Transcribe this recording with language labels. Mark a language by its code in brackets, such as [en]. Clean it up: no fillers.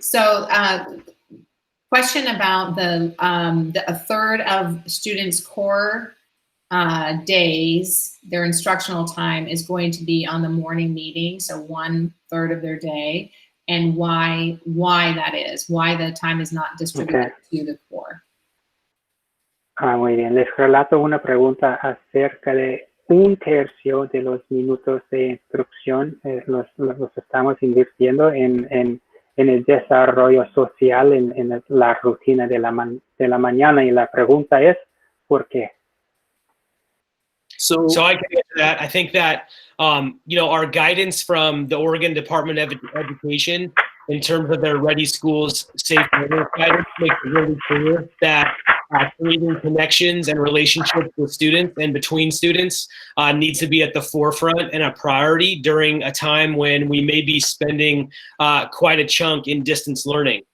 [en] So, question about a third of students' core days, their instructional time is going to be on the morning meeting, so 1/3 of their day. And why that is, why the time is not distributed to the core. [es] Muy bien, les relato una pregunta acerca de 1/3 de los minutos de instrucción los estamos invirtiendo en el desarrollo social, en la rutina de la mañana, y la pregunta es, ¿por qué? [en] So I can answer that. I think that, our guidance from the Oregon Department of Education in terms of their Ready Schools Safe Learning guidance makes it really clear that creating connections and relationships with students and between students needs to be at the forefront and a priority during a time when we may be spending quite a chunk in distance learning.